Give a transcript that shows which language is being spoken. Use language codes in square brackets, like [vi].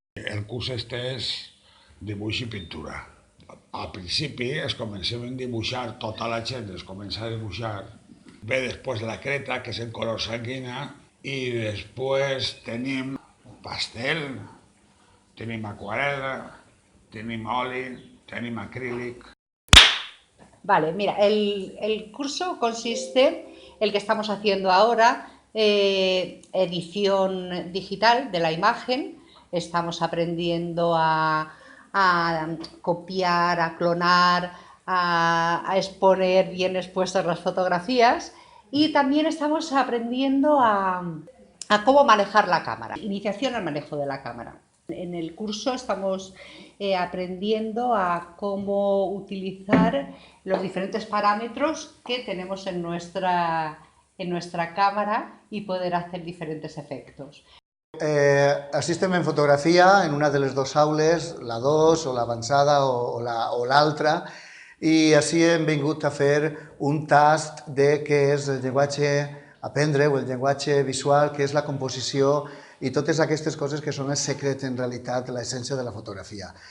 [ca] El curs este és dibuix i pintura. Al principi es comencem a dibuixar, tota la gent es comença a dibuixar. Ve després la creta, que és en color sanguina, i després tenim pastel, tenim aquarela, tenim oli, tenim acrílic. [es] Vale, mira, el curso consiste, el que estamos haciendo ahora, edición digital de la imagen. Estamos aprendiendo a copiar, a clonar, a exponer bien expuestas las fotografías, y también estamos aprendiendo a cómo manejar la cámara, iniciación al manejo de la cámara. En el curso estamos aprendiendo a cómo utilizar los diferentes parámetros que tenemos en nuestra cámara y poder hacer diferentes efectos. [ca] Així estem en fotografia, en una de les dues aules, la 2 o l'avançada o l'altra, i així hem vingut a fer un tast de què és el llenguatge a aprendre o el llenguatge visual, que és la composició i totes aquestes coses que són el secret, en realitat, l'essència de la fotografia.